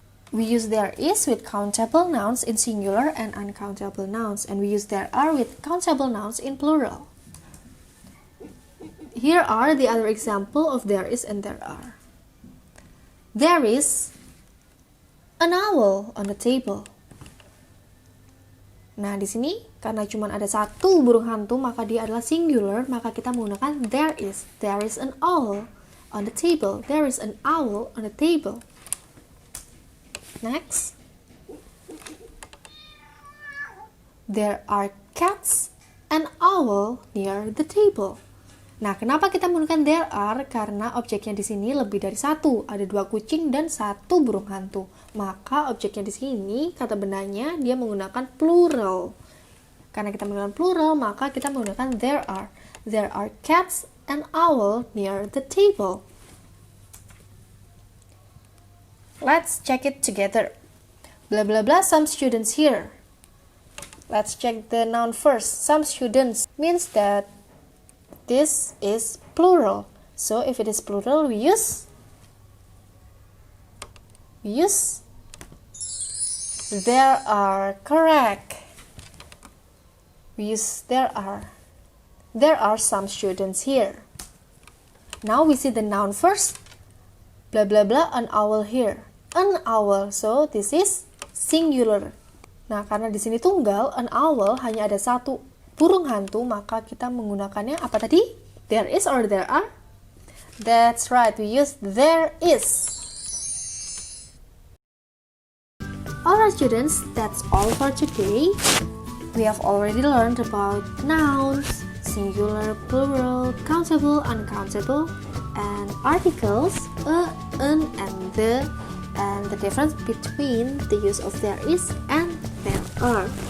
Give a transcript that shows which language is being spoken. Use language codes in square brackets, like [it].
[en] We use there is with countable nouns in singular and uncountable nouns, and we use there are with countable nouns in plural. Here are the other example of there is and there are. There is an owl on the table. [id] Nah, di sini karena cuma ada satu burung hantu, maka dia adalah singular, maka kita menggunakan there is. [en] There is an owl on the table. There is an owl on the table. Next, there are cats and owl near the table. [id] Nah, kenapa kita menggunakan there are? Karena objeknya di sini lebih dari satu. Ada 2 kucing dan 1 burung hantu. Maka objeknya di sini, kata benarnya, dia menggunakan plural. Karena kita menggunakan plural, maka kita menggunakan there are. [en] There are cats and owl near the table. Let's check it together. Blah blah blah, some students here. Let's check the noun first. Some students means that this is plural. So if it is plural, we use there are. Correct. We use there are. There are some students here. Now we see the noun first. Blah blah blah, an owl here. An owl, so this is singular. [id] Nah, karena di sini tunggal, an owl hanya ada 1 burung hantu, maka kita menggunakannya apa tadi? [en] There is or there are? That's right, we use there is. Alright students, that's all for today. We have already learned about nouns, singular, plural, countable, uncountable, and articles, a, an, and the difference between the use of there is and there are.